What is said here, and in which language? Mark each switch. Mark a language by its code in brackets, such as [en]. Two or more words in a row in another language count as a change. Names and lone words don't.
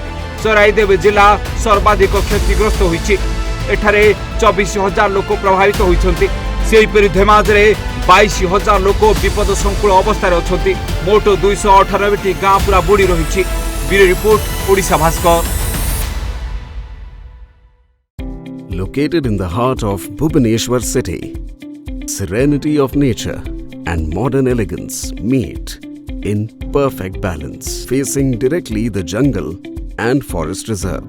[or] ଚରାଇଦେଓ ଜିଲ୍ଲା ସର୍ବାଧିକ କ୍ଷତିଗ୍ରସ୍ତ ହୋଇଛି। ଏଠାରେ 24,000 ଲୋକ ପ୍ରଭାବିତ ହୋଇଛନ୍ତି। ସେହିପରି ଧେମାଜ ରେ 22,000 ଲୋକ ବିପଦ ସଂକୁଳ ଅବସ୍ଥା ଅଛନ୍ତି। ମୋଟ 298ଟି ଗାଁ ପୂରା ବୁଡ଼ି ରହିଛି। ବ୍ୟୁରୋ ରିପୋର୍ଟ, ଓଡ଼ିଶା ଭାସ୍କର। [en] Located in the heart of Bhubaneswar city, serenity of nature and modern elegance meet in perfect balance, facing directly the jungle and forest reserve.